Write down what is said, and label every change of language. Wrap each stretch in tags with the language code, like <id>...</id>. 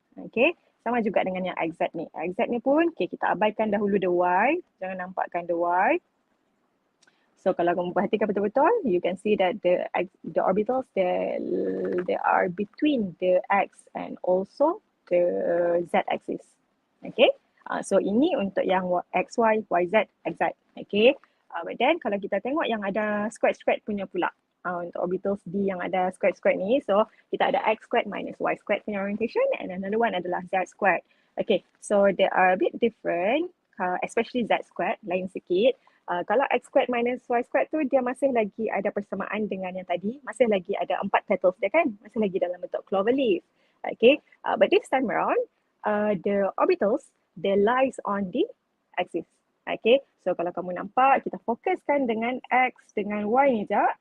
<ms>Okay, sama juga dengan yang XZ ni. XZ ni pun, okay, kita abaikan dahulu</ms> <en>the Y.</en> <ms>Jangan nampakkan the Y.</ms> <en>So</en> <ms>kalau kamu perhatikan betul-betul,</ms> <en>you can see that the orbitals, they are between the X and also the Z axis.</en> <ms>Okay, so ini untuk yang XY, YZ, XZ. Okay,</ms> <en>but then</en> <ms>kalau kita tengok yang ada squared punya pula. Untuk orbitals D yang ada squared ni, so kita ada X squared minus Y squared punya orientation,</ms> <en>and another one</en> <ms>adalah Z squared.</ms> <en>Okay, so they are a bit different, especially Z squared,</en> <ms>lain sikit. Kalau X squared minus Y squared tu, dia masih lagi ada persamaan dengan yang tadi, masih lagi ada 4 petals dia kan, masih lagi dalam bentuk cloverleaf.</ms> <en>Okay, but this time around, the orbitals, they lies on the axis.</en> <ms>Okay, so kalau kamu nampak, kita fokuskan dengan X dengan Y ni je.</ms>